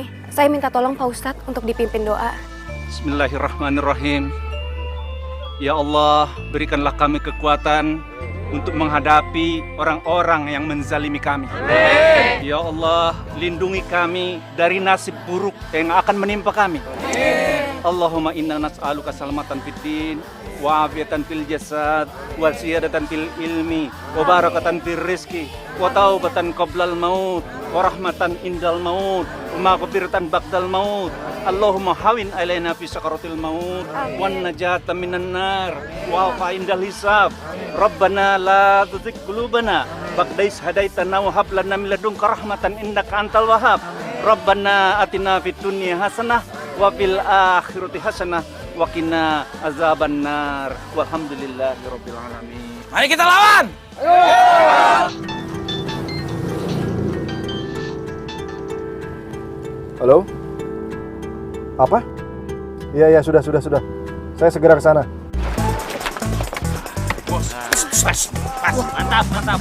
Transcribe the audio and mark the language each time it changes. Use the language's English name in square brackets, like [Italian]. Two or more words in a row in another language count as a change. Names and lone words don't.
[Indonesian] Saya minta tolong Pak Ustadz untuk dipimpin doa. Bismillahirrahmanirrahim. Ya Allah, berikanlah kami kekuatan untuk menghadapi orang-orang yang menzalimi kami. Ya Allah, lindungi kami dari nasib buruk yang akan menimpa kami. [Arabic] اللهم إنا نسألك سلامة في الدين وعافية في الجسد وزيادة في العلم وبركة في الرزق وتوبة قبل الموت ورحمة عند الموت ومغفرة بعد الموت. اللهم هون علينا في سكرات الموت والنجاة من النار وفا عند الحساب. ربنا لا تزغ قلوبنا بعد إذ هديتنا وهب لنا من لدنك رحمة إنك أنت الوهاب. ربنا آتنا في الدنيا حسنة وفي الآخرة حسنة وقنا عذاب النار. والحمد لله رب العالمين. [Indonesian] Mari kita lawan. Halo? Apa? Iya, sudah. Saya segera ke sana. Mantap.